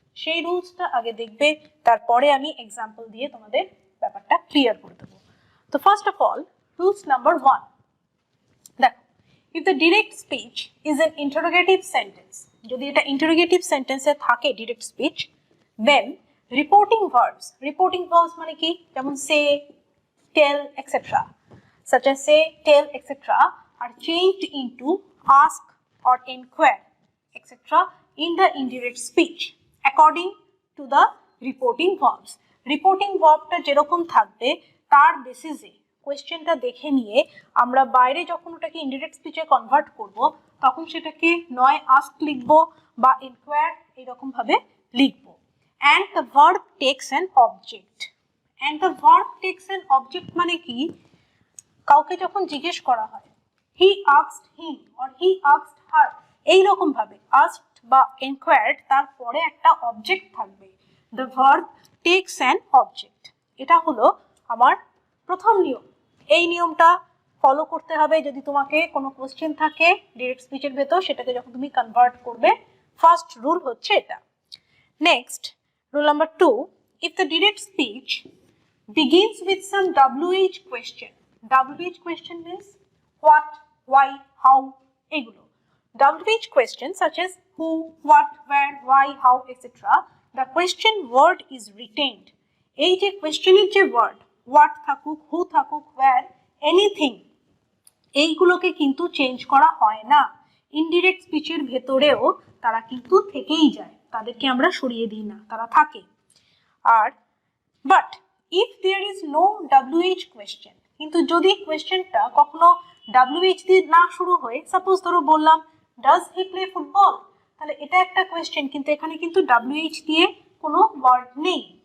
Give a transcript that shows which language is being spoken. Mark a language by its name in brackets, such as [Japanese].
[Bangla] সেই রুলসটা আগে দেখবে, তারপরে আমি এক্সাম্পল দিয়ে তোমাদের ব্যাপারটা ক্লিয়ার করে দেবো। [English] তো first of all, rules number 1, দেখো, if the direct speech is an interrogative sentence, [Bangla] যদি এটা ইন্টারোগেটিভ সেন্টেন্সে থাকে ডিরেক্ট স্পিচ, দেন রিপোর্টিং ভার্বস মানে কি? যেমন [English] Say, tell, etcetera, such as say, tell, etc. are changed into ask or inquire, etc. in the indirect speech according to the reporting verbs. [Bangla] Reporting verb টা যেরকম থাকবে তার বেসিসে কোয়েশ্চেনটা দেখে নিয়ে আমরা বাইরে যখন ওটাকে ইনডিরেক্ট স্পিচে কনভার্ট করব তখন সেটাকে নয় ask লিখবো বা inquire এরকম ভাবে লিখবো। [English] And the verb takes an object. And the verb takes an object [Bangla] মানে কি? কাউকে যখন জিজ্ঞেস করা হয়, [English] he asked him or he asked her, [Bangla] এইরকম ভাবে আস্কড বা এনকোয়ার্ড তারপরে একটা অবজেক্ট থাকবে। [English] The verb takes an object. [Bangla] এটা হলো আমার প্রথম নিয়ম। এই নিয়মটা ফলো করতে হবে যদি তোমাকে কোনো কোশ্চেন থাকে ডিরেক্ট স্পিচের ভেতর, সেটাকে যখন তুমি কনভার্ট করবে। [English] first [Bangla] রুল হচ্ছে এটা। [English] Next, rule number 2, if the direct speech begins with some WH question. WH question means what, why, how, [Bangla] এগুলো। [English] WH question such as who, what, where, why, how, etc. The question word is retained. [Bangla] এই যে কোয়েশ্চেনের যে word, what থাকুক, who থাকুক, where, anything, এইগুলোকে কিন্তু change করা হয় না। ইনডিরেক্ট স্পিচের ভেতরেও তারা কিন্তু থেকেই যায়, তাদেরকে আমরা সরিয়ে দিই না, তারা থাকে। আর but [English] if there is no WH question, [Bangla] কিন্তু যদি কোয়েশ্চেনটা কখনো WH দিয়ে না শুরু হয়ে, সাপোজ ধরো বললাম [English] does he play football, [Bangla] তাহলে এটা একটা কোয়েশ্চেন, কিন্তু এখানে কিন্তু WH দিয়ে কোনো ওয়ার্ড নেই।